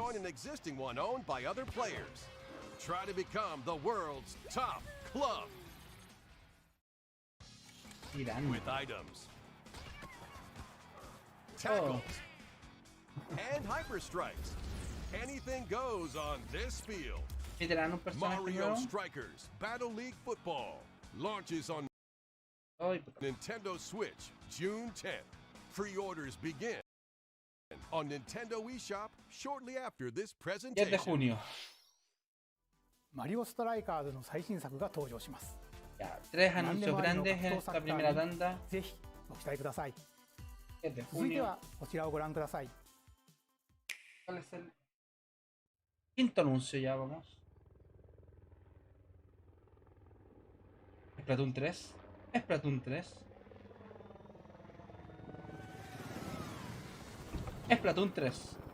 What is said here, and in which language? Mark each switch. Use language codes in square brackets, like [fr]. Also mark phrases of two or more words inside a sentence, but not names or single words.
[en] join an existing one owned by other players. Try to become the world's top club Irán. with items, tackles, and hyper strikes. Anything goes on this field. [es] ¿Y te dan un personaje Mario nuevo? [en] Strikers Battle League Football launches on [es] Ay, [en] Nintendo Switch June 10th. Pre-orders begin on Nintendo eShop shortly after this [es] 10 de [en] presentation. [es] junio. [ja] マリオストライカーズの最新作が登場します。 [es] Ya, 3 [ja] 何で [es] anuncios [ja] もありの [es] grandes en [ja] 格闘 [es] esta [ja] サッカ [es] primera [ja] ー [es] tanda. [ja] にぜひご期待ください。 [es] 10 de [ja] 続いて [es] junio. [ja] はこちらをご覧ください。 [es] ¿Cuál es el quinto anuncio? Ya vamos. Splatoon 3. Splatoon 3. Splatoon 3.